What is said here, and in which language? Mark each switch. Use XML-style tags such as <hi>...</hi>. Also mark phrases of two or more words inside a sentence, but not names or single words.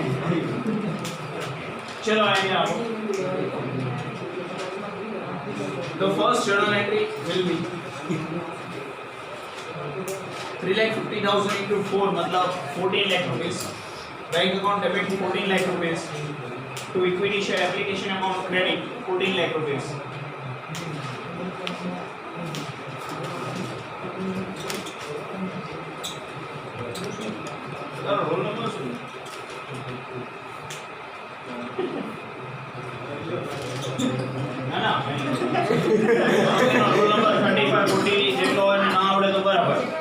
<gu>ચલો અહીંયા આવો.</gu> <en>The first journal entry will be 3,50,000 into 4 मतलब 14 lakh rupees. Bank account debit 14 lakh rupees. To equity share application amount credit 14 lakh rupees. roll number</en> <gu>सुन ના ના</gu> <en>roll number</en> <gu>35 40 જેટલો હોય ને ના આવડે તો બરાબર</gu>